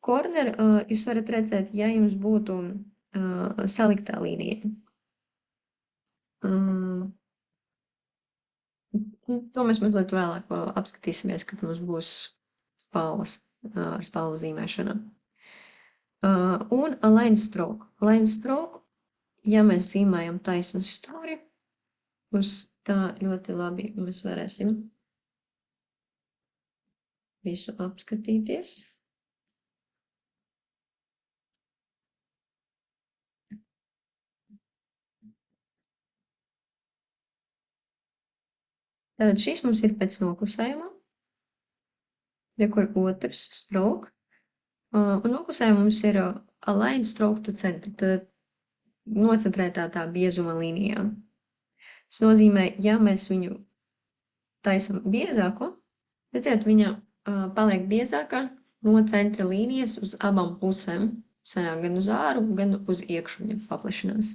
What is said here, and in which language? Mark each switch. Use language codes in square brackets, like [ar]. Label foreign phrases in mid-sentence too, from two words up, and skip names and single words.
[lv] Korner jūs varat redzēt, ja jums būtu saliktā līnija. To mēs mazliet vēlāk apskatīsimies, kad mums būs spalvas ar spalvu zīmēšanu. [en] Un line stroke. Line stroke, [lv] ja mēs zīmējam taisnu stūri, uz tā ļoti labi mēs varēsim visu apskatīties. Tātad šis mums ir pēc noklusējuma, kur otrs stroke. Un noklusējuma mums ir [en] align stroke to center, [lv] tad nocentrētā tā biezuma līnijā. Tas nozīmē, ja mēs viņu taisam biezāku, redziet, viņa paliek biezākā no centra līnijas uz abām pusēm, sanāk gan uz āru, gan uz iekšu viņa paplašinās.